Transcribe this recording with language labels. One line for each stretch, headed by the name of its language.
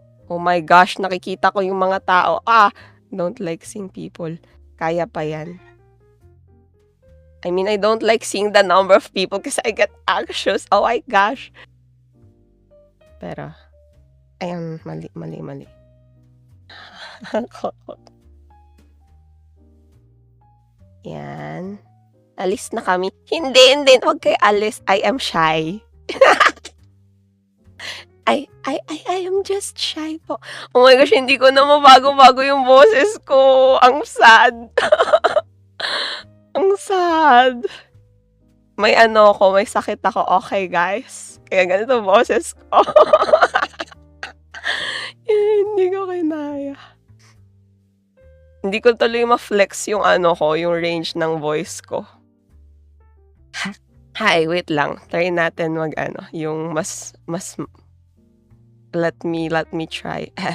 English: Oh my gosh,
Filipino: nakikita ko yung mga tao.
English: Don't like seeing people.
Filipino: Kaya pa yan.
English: I mean, I don't like seeing the number of people kasi I get anxious. Oh my gosh.
Filipino: Pero, ayan, mali. Yan. Alis na kami. Hindi. Huwag kayo alis.
English: I am shy. I am just shy
Filipino: po.
English: Oh my gosh,
Filipino: hindi ko na mabago-bago yung boses ko. Ang sad. Ang sad. May may sakit ako.
English: Okay, guys.
Filipino: Kaya ganito boses ko. Hindi ko kinaya. Hindi ko tuloy ma-flex yung yung range ng voice ko.
English: Hi, wait lang.
Filipino: Try natin yung mas
English: let me try.